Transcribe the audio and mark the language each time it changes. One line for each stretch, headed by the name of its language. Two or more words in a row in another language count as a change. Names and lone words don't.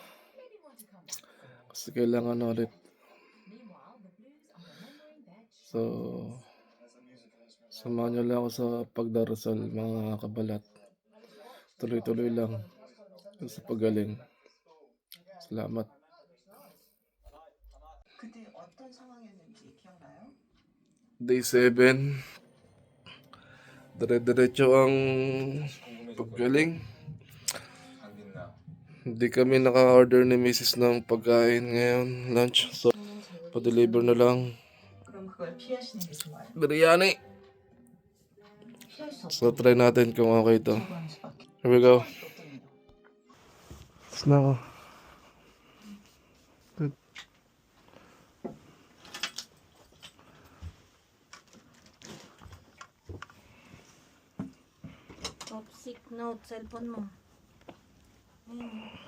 Filipino: Kasi kailangan ulit. So, Samahan niyo lang ako sa pagdarasal mga kabalat. Tuloy-tuloy lang sa paggaling. Salamat.
Korean: 그때 어떤 상황이었는지 기억나요?
English: Day 7,
Filipino: dire-diretso ang paggaling. Hindi kami naka-order ni Mrs. ng pagkain ngayon, lunch. So, pa-deliver na lang.
Korean: 그럼 그걸 피하시는 게 좋아요.
Filipino: Biryani.
Korean: 피할 수
Filipino: So,
Korean: 없다면
Filipino: try natin kung okay ito.
Korean: 사과하는 수밖에.
English: Here we go.
Korean: 수 없답니다.
Filipino: Tapos na ako. Good.
English: Toxic note, cellphone mo.
Filipino: Ayun.